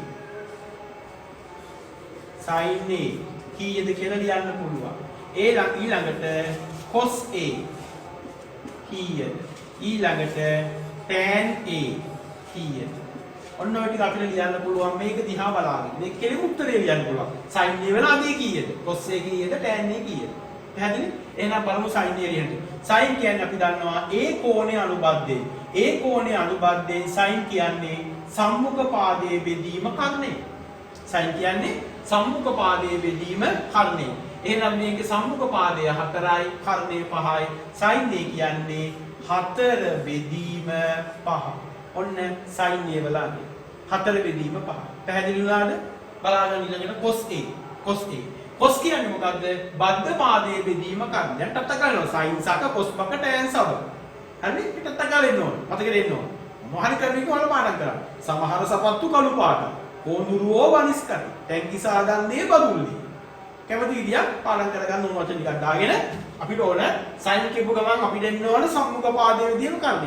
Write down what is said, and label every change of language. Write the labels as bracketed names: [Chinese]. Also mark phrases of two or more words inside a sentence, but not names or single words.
[Sinhala] sin A කීයද කියලා ලියන්න පුළුවන් ඊළඟට cos A කීයද ඊළඟට tan A කීයද ඔන්න ඔය ටික අපිට ලියන්න පුළුවන් මේක දිහා බලාගෙන. මේක කෙලිම උත්තරේ ලියන්න පුළුවන්. sin a වෙලා අදී කීයද? cos a කීයද? tan a කීයද? පැහැදිලි? එහෙනම් බලමු sin a ලියන්න. sin කියන්නේ අපි දන්නවා a කෝණයේ අනුබද්ධයෙන්. a කෝණයේ අනුබද්ධයෙන් sin කියන්නේ සම්මුඛ පාදයේ බෙදීම කර්ණය. sin කියන්නේ සම්මුඛ පාදයේ බෙදීම කර්ණය. එහෙනම් මේකේ සම්මුඛ පාදය 4යි, කර්ණය 5යි. sin a කියන්නේ 4 බෙදීම 5. ඔන්න sin a වලදී 4 බෙදීම 5. පැහැදිලි වුණාද? බලාගන්න ඊළඟට cos a. cos කියන්නේ මොකද්ද? බද්ධ පාදයේ බෙදීම කර්ණය. දැන් ටට්ට කරනවා sin සක cos පක tan සබ. හරිනේ? ටට්ට කරලා ඉන්න ඕන. මතකෙට එන්න ඕන. මොහරි කරන්නේ කොහොමද පාඩම් කරන්නේ? සමහර සපත්තු කළු පාට. කොඳුරුවෝ වනිස් කරයි. ටැංකි සාදන්නේ බදුල්ලි. කැමති විදියක් පාඩම් කරගන්න ඕන වචන ටිකක් දාගෙන අපිට ඕන sin කියපු ගමන් අපි දෙන්න ඕන සම්මුඛ පාදයේ බෙදීම කර්ණය.